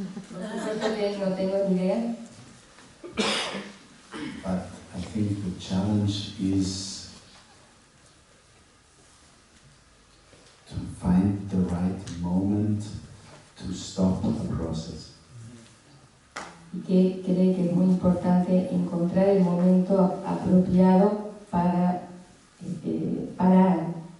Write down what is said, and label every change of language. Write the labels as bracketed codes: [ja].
[es] Por supuesto que no tengo ni idea. [en] But I think the challenge is to find the right moment to stop the process. [es] Y que cree que es muy importante encontrar el momento apropiado para parar.